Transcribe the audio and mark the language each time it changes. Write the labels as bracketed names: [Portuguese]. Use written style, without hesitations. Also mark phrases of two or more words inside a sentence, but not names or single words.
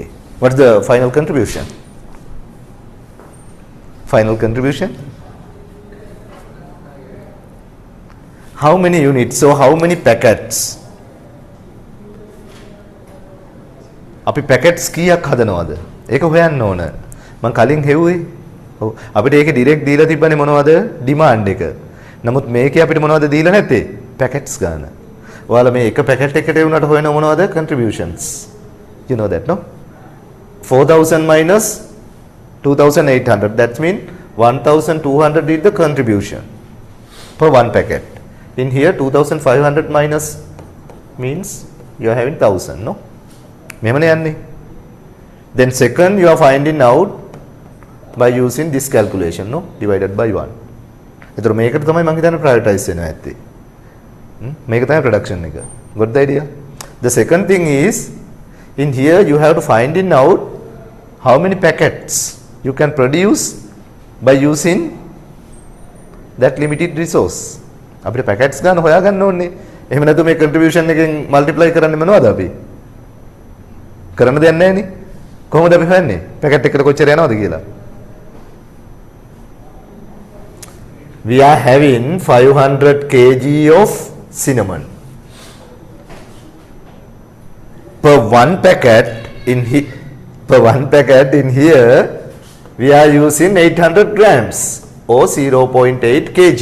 [English] What's the final contribution? Final contribution? How many units? So how many packets? [Sinhala] අපි පැකට්ස් කීයක් හදනවද? ඒක හොයන්න ඕන. මම කලින් හෙව්වේ. ඔව්. අපිට ඒකේ ඩිරෙක්ට් දීලා තිබ්බනේ මොනවද? ඩිමාන්ඩ් එක. නමුත් මේකේ අපිට මොනවද දීලා නැත්තේ? පැකට්ස් ගන්න. ඔයාලා මේ එක පැකට් එකකට වුණාට හොයන මොනවද contributions. [English] You know that, no? 4000 minus 2800, that means 1200 is the contribution per one packet. In here 2500 minus means you are having 1000, no? [Sinhala] මෙහෙමනේ යන්නේ. [English] Then second you are finding out by using this calculation, no? Divided by 1. [Sinhala] එතකොට මේකට තමයි මම හිතන්නේ prioritize වෙනවා ඇත්තේ. මේක තමයි production එක. [English] Got the idea? The second thing is in here you have to finding out how many packets you can produce by using that limited resource. [Sinhala] අපිට packets ගන්න හොයාගන්න ඕනේ. එහෙම නැත්නම් මේ contribution එකෙන් multiply කරන්නේ මොනවද අපි? කරන්න දෙයක් නැහැ නේ. කොහොමද අපි හොයන්නේ? packet එකට කොච්චර යනවද කියලා? [English] We are having 500 kg of cinnamon. Per one packet in here we are using 800 grams or 0.8 kg.